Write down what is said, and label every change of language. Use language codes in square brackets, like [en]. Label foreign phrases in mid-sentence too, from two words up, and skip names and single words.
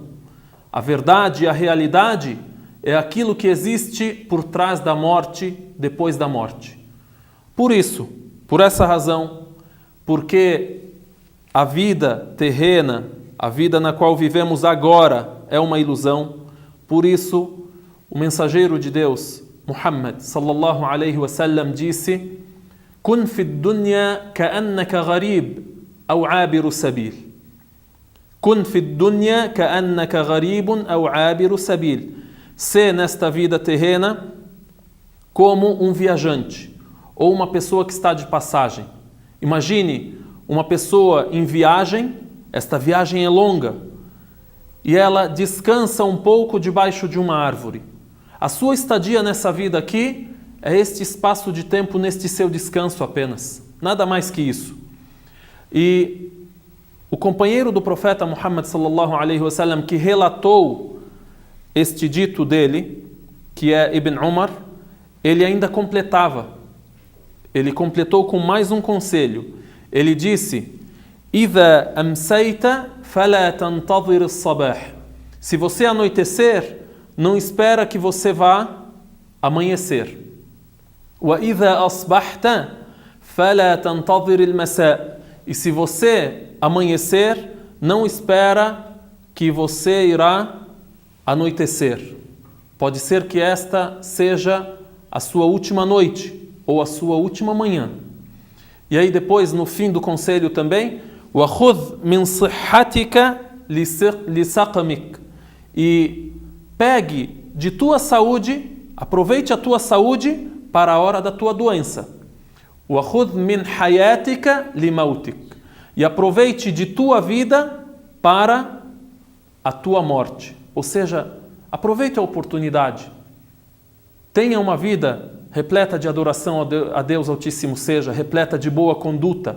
[pt] A verdade e a realidade é aquilo que existe por trás da morte, depois da morte. Por isso, por essa razão, porque a vida terrena, a vida na qual vivemos agora, é uma ilusão, por isso o mensageiro de Deus, [ar] محمد صلى الله عليه وسلم, disse: "كن في الدنيا كأنك غريب أو عابر سبيل." كن في الدنيا كأنك غريب أو عابر سبيل. [pt] Se nesta vida terrena como um viajante ou uma pessoa que está de passagem. Imagine uma pessoa em viagem, esta viagem é longa, e ela descansa um pouco debaixo de uma árvore. A sua estadia nessa vida aqui é este espaço de tempo neste seu descanso apenas, nada mais que isso. E o companheiro do profeta Muhammad [ar] صلى الله عليه وسلم [pt] que relatou este dito dele, que é Ibn Umar, ele ainda completava. Ele completou com mais um conselho. [ar] Ele disse: "إذا أمسيت فلا تنتظر الصباح." [pt] Se você anoitecer, não espera que você vá amanhecer. [ar] "وإذا أصبحت فلا تنتظر المساء." [pt] E se você amanhecer, não espera que você irá anoitecer. Pode ser que esta seja a sua última noite ou a sua última manhã. E aí depois, no fim do conselho também, [ar] وَخُذْ مِنْ صِحَّتِكَ لِسَقَمِكَ. [pt] E pegue de tua saúde, aproveite a tua saúde para a hora da tua doença. [ar] وَخُذْ مِنْ حَيَاتِكَ لِمَوْتِكَ. [pt] E aproveite de tua vida para a tua morte. Ou seja, aproveite a oportunidade. Tenha uma vida repleta de adoração a Deus Altíssimo seja, repleta de boa conduta.